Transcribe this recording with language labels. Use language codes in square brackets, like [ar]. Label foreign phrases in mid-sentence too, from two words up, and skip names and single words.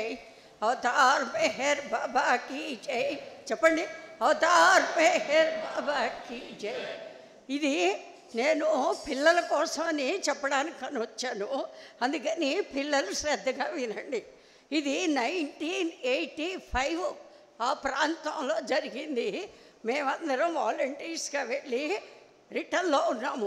[hi] अवतार मेहर बाबा की जय. [te] చెప్పండి, [hi] అవతార్ మెహర్ బాబా की जय. [te] ఇది నేను పిల్లల కోసమని చెప్పడానికి వచ్చాను, అందుకని పిల్లలు శ్రద్ధగా వినండి. ఇది 1985 ఆ ప్రాంతంలో జరిగింది. మేమందరం వాలంటీర్స్గా వెళ్ళి రిటర్న్లో ఉన్నాము.